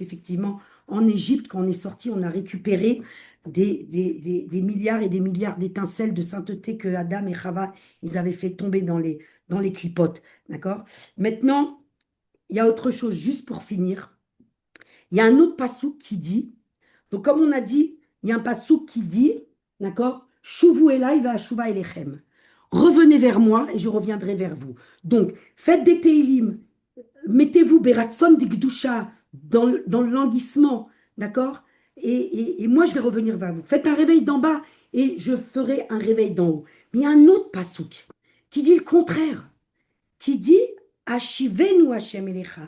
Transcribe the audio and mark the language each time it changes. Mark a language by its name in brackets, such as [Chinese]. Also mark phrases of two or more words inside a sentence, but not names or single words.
[French] Effectivement, en Égypte, quand on est sorti, on a récupéré des milliards et des milliards d'étincelles de sainteté que Adam et Chava, ils avaient fait tomber dans les clipotes. D'accord? Maintenant, il y a autre chose, juste pour finir. Il y a un autre passouk qui dit, donc comme on a dit, il y a un passouk qui dit, d'accord, [Hebrew] שובו אלי ואשובה אליכם. [French] Revenez vers moi et je reviendrai vers vous. Donc, faites des teilim, mettez-vous [Hebrew] ברצון דקדושה [French] dans le languissement, d'accord, et moi je vais revenir vers vous. Faites un réveil d'en bas et je ferai un réveil d'en haut. Mais il y a un autre passouk qui dit le contraire, qui dit [Hebrew] השיבנו ה' אליך.